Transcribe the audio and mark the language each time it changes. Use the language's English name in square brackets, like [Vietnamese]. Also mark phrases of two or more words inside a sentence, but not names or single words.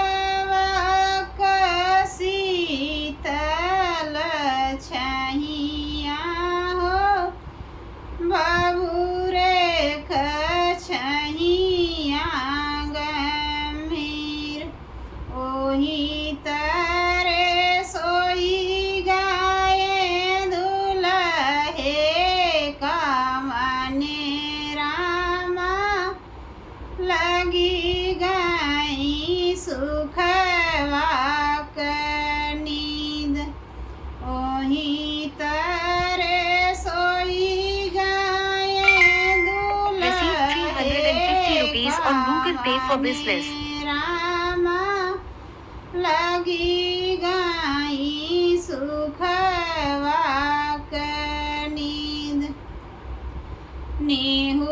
[Bhojpuri] शीतल छहिया हो बबूरे कछहिया गंभीर ओही तारे सोई गाये दुलहे कावाने रामा लगी गाई सुखवाक नींद ओही तारे सोई गाये [English] Receive 350 rupees on Google Pay for business. [Bhojpuri] रामा लगी गाई सुखवाक नींद